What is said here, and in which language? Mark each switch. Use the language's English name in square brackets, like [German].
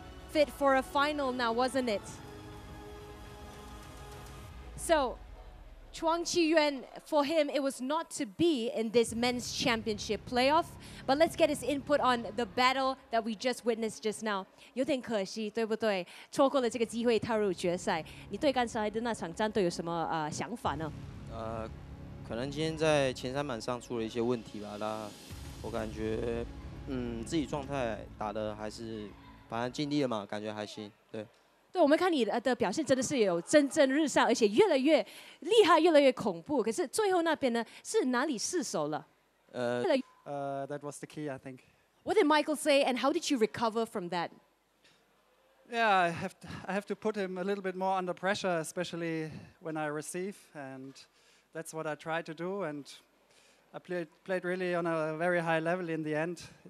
[English] Fit for a final now, wasn't it? So, Chuang Qiyuan, for him, it was not to be in this men's championship playoff. But let's get his input on the battle that we just witnessed just now. [Chinese] 有点可惜，对不对？错过了这个机会踏入决赛。你对刚才的那场战斗有什么想法呢？可能今天在前三板上出了一些问题吧。那我感觉自己状态打的还是，反正尽力了嘛，感觉还行，对。对，我们看你的表现真的是有蒸蒸日上，而且越来越厉害，越来越恐怖。可是最后那边呢，是哪里失手了 [English] ？That was the key, I think. What did Michael say, and how did you recover from that? Yeah, I have to put him a little bit more under pressure, especially when I receive, and that's what I try to do. And I played really on a very high level in the end.